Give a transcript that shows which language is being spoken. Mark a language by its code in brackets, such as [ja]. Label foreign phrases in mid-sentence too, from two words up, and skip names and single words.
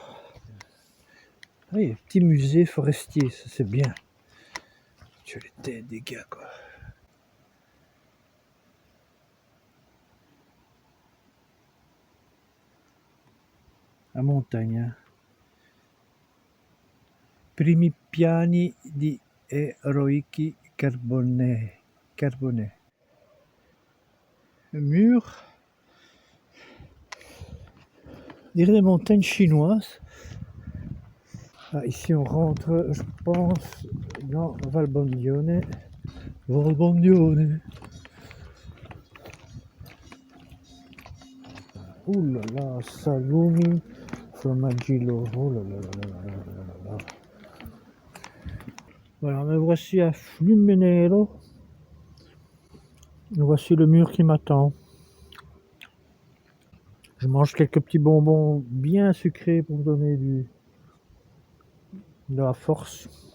[fr] Oui, petit musée forestier, ça c'est bien. Tu as les têtes des gars, quoi. La montagne, hein. [it] Primi piani di eroici carbone. [fr] Le mur, on dirait des montagnes chinoises. Ah, ici on rentre, je pense, dans Valbondione. Valbondione. Ouh là là, [it] salumi, formaggio. [fr] Oh là là là là là là là. Voilà, me voici à Flumenero. Voici le mur qui m'attend. Je mange quelques petits bonbons bien sucrés pour me donner de la force.